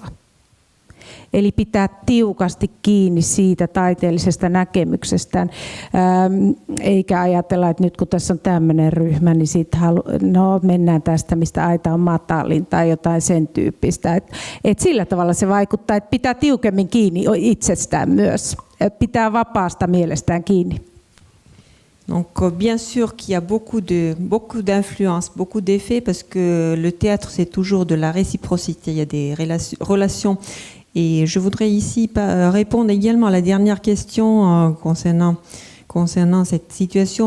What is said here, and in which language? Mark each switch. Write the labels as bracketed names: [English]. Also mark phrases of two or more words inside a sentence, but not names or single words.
[Finnish] Eli pitää tiukasti kiinni siitä taiteellisesta näkemyksestään, eikä ajatella, että nyt kun tässä on tämmöinen ryhmä, niin mennään tästä, mistä aita on matalin tai jotain sen tyyppistä. Et sillä tavalla se vaikuttaa, että pitää tiukemmin kiinni itsestään myös. Pitää vapaasta mielestään kiinni. [French] Donc bien sûr qu'il y a beaucoup d'influence, beaucoup d'effets, parce que le théâtre c'est toujours de la réciprocité, il y a des relations. Et je voudrais ici répondre également à la dernière question concernant cette situation.